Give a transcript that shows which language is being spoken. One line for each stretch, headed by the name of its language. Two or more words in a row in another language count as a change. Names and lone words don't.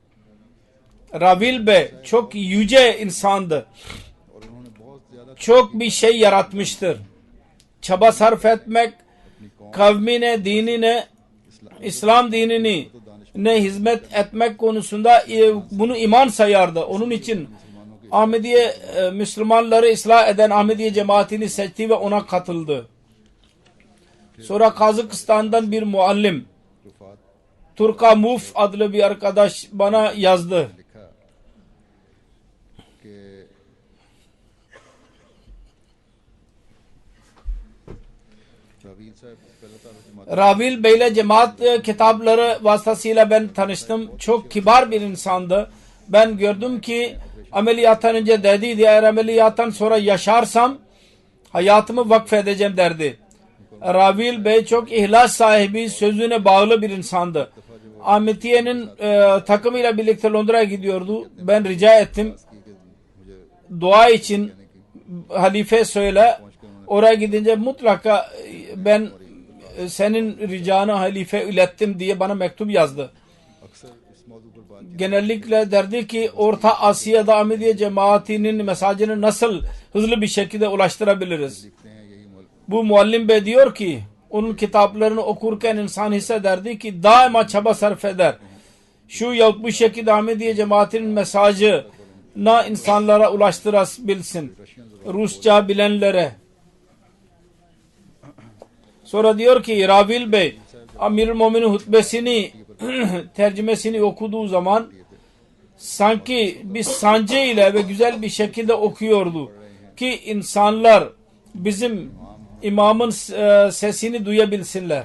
Turkish: Ravil Bey çok yüce insandı.
Urdu: اور انہوں نے بہت زیادہ
Turkish: Çok bir şey yaratmıştır. Çaba sarf etmek, kavmine, dinine, İslam dinini ne hizmet etmek konusunda bunu iman sayardı. Onun için Ahmediye Müslümanları ıslah eden Ahmediye cemaatini seçti ve ona katıldı. Sonra Kazakistan'dan bir muallim रुफात Turka Muf adlı bir arkadaş bana yazdı.
Urdu: لکھا کہ رویل صاحب پہلے تو جماعت
Turkish: Ravil Bey'le cemaat kitapları vasıtasıyla ben tanıştım. Çok kibar bir insandı. Ben gördüm ki ameliyattan önce dediydi eğer ameliyattan sonra yaşarsam hayatımı vakfedeceğim derdi. Ravil Bey çok ihlas sahibi, sözüne bağlı bir insandı. Ahmetiye'nin takımıyla birlikte Londra'ya gidiyordu. Ben rica ettim dua için halife söyle. Oraya gidince mutlaka ben senin ricanı halife ilettim diye bana mektup yazdı.
Urdu: اکثر اس موضوع پر بات
Turkish: Genellikle derdi ki Orta Asya'da Ahmediye cemaatinin mesajını nasıl hızlı bir şekilde ulaştırabiliriz?
Urdu: لکھتے ہیں یہی
Turkish: Bu muallim bey diyor ki onun kitaplarını okurken insan hissederdi ki daima çaba sarf eder. Şu yahut bu şekilde Ahmediye cemaatinin mesajına insanlara ulaştırabilsin. Rusça bilenlere. Sonra diyor ki Ravil Bey Amirül Muminin hutbesini tercümesini okuduğu zaman sanki bir sancı ile ve güzel bir şekilde okuyordu ki insanlar bizim imamın sesini duyabilsinler.